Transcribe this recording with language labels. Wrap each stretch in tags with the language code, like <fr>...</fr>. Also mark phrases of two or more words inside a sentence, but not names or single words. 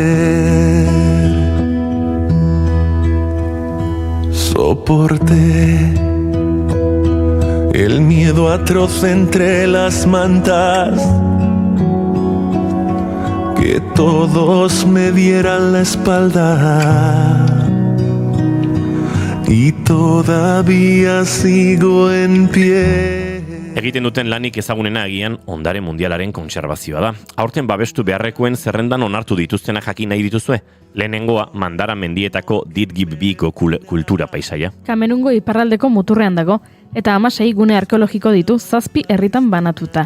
<es>Soporté el miedo atroz entre las mantas, que todos me dieran la espalda. Y todavía sigo en pie.</es> <eu>Egiten duten lanik ezagunena agian ondare mundialaren kontserbazioa da. Aurten babestu beharrekoen zerrendan onartu dituztena jakin nahi dituzue. Lehenengoa Mandara mendietako Didgib-biko kultura paisaia. Kamerungo iparraldeko muturrean dago, eta 16 gune arkeologiko ditu 7 herritan banatuta.</eu>